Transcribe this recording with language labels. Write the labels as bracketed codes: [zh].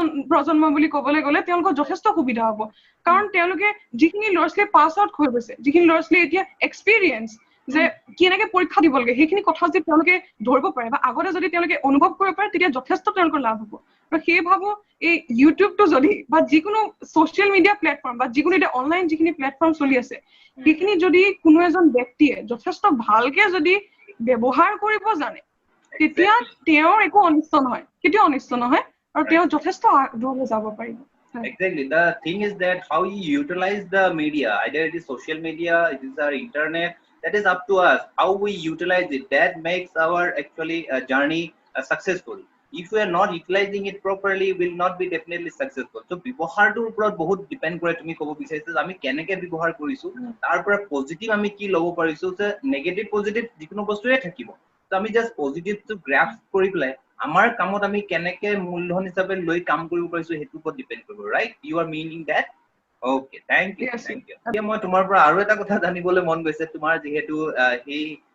[as] প্ৰজন্ম বুলি ক'বলৈ গ'লে তেওঁলোকৰ যথেষ্ট সুবিধা হ'ব কাৰণ তেওঁলোকে যিখিনি ল'ৰা ছোৱালী পাছ আউট হৈ গৈছে যিখিনি ল'ৰা ছোৱালী এতিয়া এক্সপিৰিয়েঞ্চ যে কেনেকে পৰীক্ষা দিব লাগে সেইখিনি কথা যদি তেওঁলোকে ধৰিব পাৰে বা আগতে যদি তেওঁলোকে অনুভৱ কৰিব পাৰে তেতিয়া যথেষ্ট তেওঁলোকৰ লাভ হ'ব আৰু সেই ভাবো এই ইউটিউবটো যদি বা যিকোনো ছ'চিয়েল মিডিয়া প্লেটফৰ্ম বা যিকোনো এতিয়া অনলাইন যিখিনি প্লেটফৰ্ম চলি আছে সেইখিনি যদি কোনো এজন ব্যক্তিয়ে যথেষ্ট ভালকে যদি ব্যৱহাৰ কৰিব জানে তেতিয়া তেওঁৰ একো অনিষ্ট নহয় কেতিয়াও অনিষ্ট নহয় আৰু তেওঁ যথেষ্ট দূৰলৈ যাব পাৰিব [en] Exactly. The thing is that how you utilize the media, either it is social media, it is our internet, that is up to us. How we utilize it, that makes our actually journey successful. If we are not utilizing it properly, will not be definitely successful. [as] So, ব্যৱহাৰটোৰ ওপৰত বহুত depend কৰে তুমি ক'ব বিচাৰিছা যে আমি কেনেকৈ ব্যৱহাৰ কৰিছো তাৰ পৰা পজিটিভ আমি কি ল'ব পাৰিছো যে নেগেটিভ পজিটিভ যিকোনো বস্তুৱে থাকিব তো আমি জাস্ট পজিটিভটো গ্ৰাফ কৰি পেলাই আমাৰ কামত আমি কেনেকৈ মূলধন হিচাপে লৈ কাম কৰিব পাৰিছো সেইটোৰ ওপৰত ডিপেন্ড কৰিব [en] right you are meaning that okay thank you [as] এতিয়া মই তোমাৰ পৰা আৰু এটা কথা জানিবলৈ মন গৈছে তোমাৰ যিহেতু সেই